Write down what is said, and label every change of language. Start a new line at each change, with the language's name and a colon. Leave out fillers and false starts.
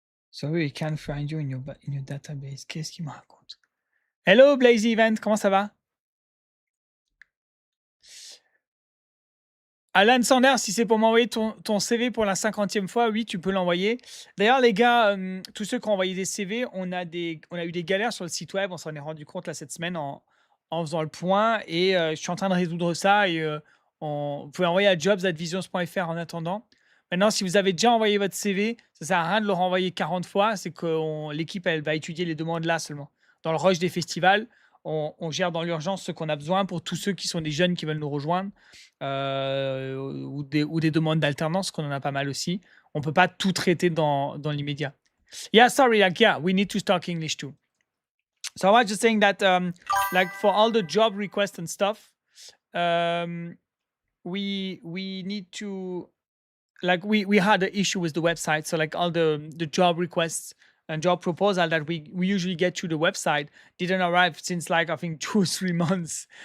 English: Sorry, we can't find you in your database.
French: Qu'est-ce qu'il me raconte? Hello, Blazy Event, comment ça va? Alan Sanders, si c'est pour m'envoyer ton CV pour la 50e fois, oui, tu peux l'envoyer. D'ailleurs, les gars, tous ceux qui ont envoyé des CV, on a eu des galères sur le site web. On s'en est rendu compte là cette semaine en faisant le point. Et je suis en train de résoudre ça. Et vous pouvez envoyer à jobs@visions.fr en attendant. Maintenant, si vous avez déjà envoyé votre CV, ça sert à rien de le renvoyer 40 fois. C'est que l'équipe, elle va étudier les demandes là seulement. Dans le rush des festivals, on gère dans l'urgence ce qu'on a besoin pour tous ceux qui sont des jeunes qui veulent nous rejoindre. Ou des demandes d'alternance, qu'on en a pas mal aussi. On peut pas tout traiter dans l'immédiat.
English: Yeah, sorry, like, yeah, we need to talk English too. So I was just saying that, like, for all the job requests and stuff, we need to, like, we had an issue with the website. So like all the job requests and job proposal that we usually get to the website didn't arrive since like I think 2 or 3 months.